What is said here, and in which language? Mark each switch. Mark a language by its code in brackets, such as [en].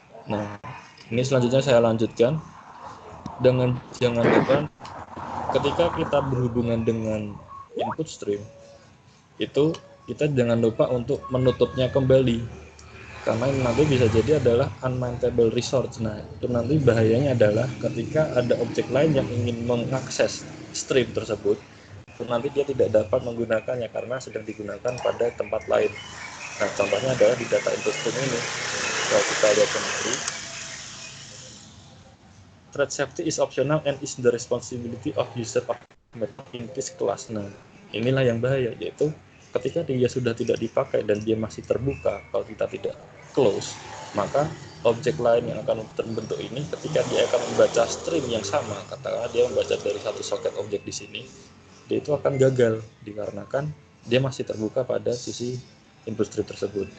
[id] Nah, ini selanjutnya saya lanjutkan dengan jangan lupa ketika kita berhubungan dengan input stream itu kita jangan lupa untuk menutupnya kembali, karena ini nanti bisa jadi adalah unmountable resource. Nah, itu nanti bahayanya adalah ketika ada objek lain yang ingin mengakses stream tersebut, itu nanti dia tidak dapat menggunakannya karena sedang digunakan pada tempat lain. Nah, contohnya adalah di data input stream ini. Kalau kita lihat sendiri, [en] thread safety is optional and is the responsibility of user of in this class. [id] Nah, inilah yang bahaya, yaitu ketika dia sudah tidak dipakai dan dia masih terbuka, kalau kita tidak close, maka objek lain yang akan terbentuk ini ketika dia akan membaca string yang sama, katakanlah dia membaca dari satu soket objek di sini, dia itu akan gagal dikarenakan dia masih terbuka pada sisi input stream tersebut.